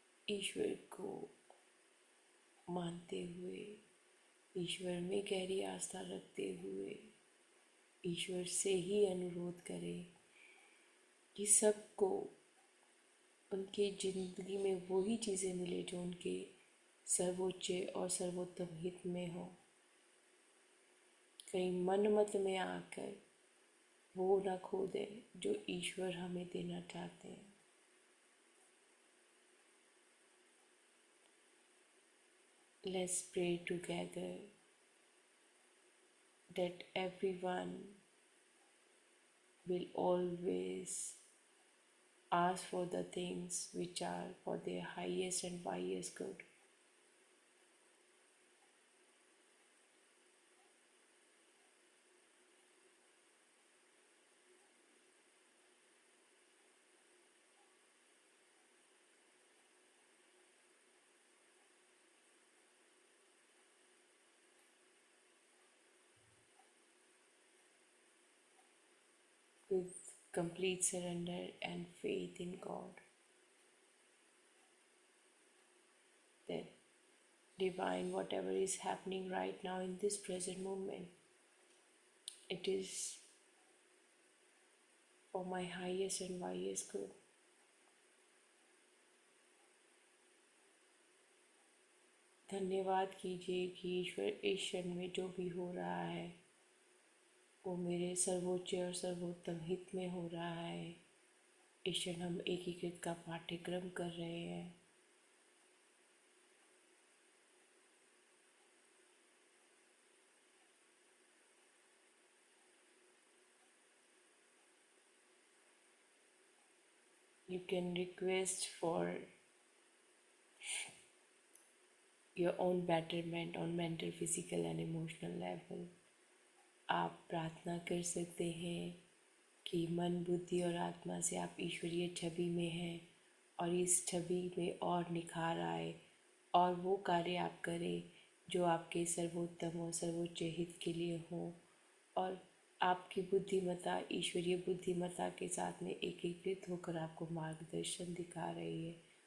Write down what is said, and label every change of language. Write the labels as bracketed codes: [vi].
[hi] ईश्वर को मानते हुए, ईश्वर में गहरी आस्था रखते हुए ईश्वर से ही अनुरोध करें कि सबको उनकी ज़िंदगी में वही चीज़ें मिले जो उनके सर्वोच्च और सर्वोत्तम हित में हो। कहीं मन मत में आकर वो ना खो दे जो ईश्वर हमें देना चाहते हैं। [en] Let's pray together that everyone will always ask for the things which are for their highest and highest good. With complete surrender and faith in God, that divine, whatever is happening right now in this present moment, it is for my highest and highest good. [hi] धन्यवाद कीजिए कि ईश्वर इस क्षण में जो भी हो रहा है वो मेरे सर्वोच्च और सर्वोत्तम हित में हो रहा है। इस क्षण हम एकीकृत का पाठ्यक्रम कर रहे हैं। [en] You can request for your own betterment on mental, physical and emotional level. [hi] आप प्रार्थना कर सकते हैं कि मन, बुद्धि और आत्मा से आप ईश्वरीय छवि में हैं और इस छवि में और निखार आए और वो कार्य आप करें जो आपके सर्वोत्तम और सर्वोच्च हित के लिए हो और आपकी बुद्धिमत्ता ईश्वरीय बुद्धिमत्ता के साथ में एकीकृत होकर आपको मार्गदर्शन दिखा रही है।